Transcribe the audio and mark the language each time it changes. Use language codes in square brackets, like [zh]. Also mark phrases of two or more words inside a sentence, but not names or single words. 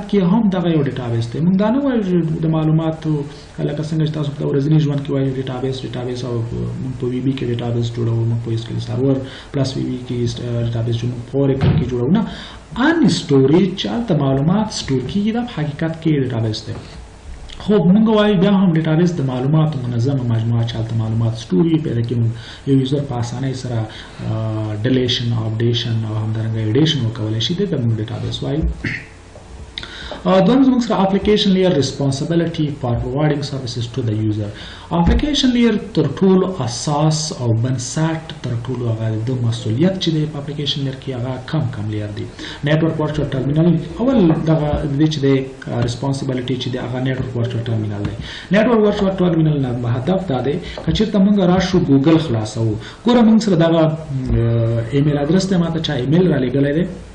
[ps] کې هم دغه یو ډیټابیس دی موږ دا نه وایو د معلوماتو لکه څنګه چې تاسو په ورځني ژوند کې وایو ډیټابیس او موږ په وی بي کې ډیټابیس جوړوو موږ په اسکل سرور پلس وی بي کې ډیټابیس جوړوو په اوریکل کې جوړوو نه ان سټوریج چې معلومات سٹور کیږي دا په حقیقت کې ډیټابیس دی خو موږ وایو بیا هم ډیټابیس د معلوماتو منظمه مجموعه چې معلومات سټوري پیدا کوي یو یوزر په اسانۍ سره [en] deletion updation [ps] او همدارنګه ایډیشن وکولای شي د موږ ډیټابیس وایو دویم زموږ سره [en] application layer responsibility for providing services to the user application layer [ps] تر ټولو اساس او بنسټ تر ټولو هغه د مسؤلیت چې د [en] application layer [ps] کې هغه کم لیر دی [en] network virtual terminal [ps] اول دغه د چې د responsibility چې د هغه [en] network virtual terminal [ps] دی [en] network virtual terminal [ps] نه هدف دا دی چې ته موږ راشو ګوګل خلاصو ګوره موږ سره دغه [en] email address [ps] ته ماته چا ایمیل را لګلای دی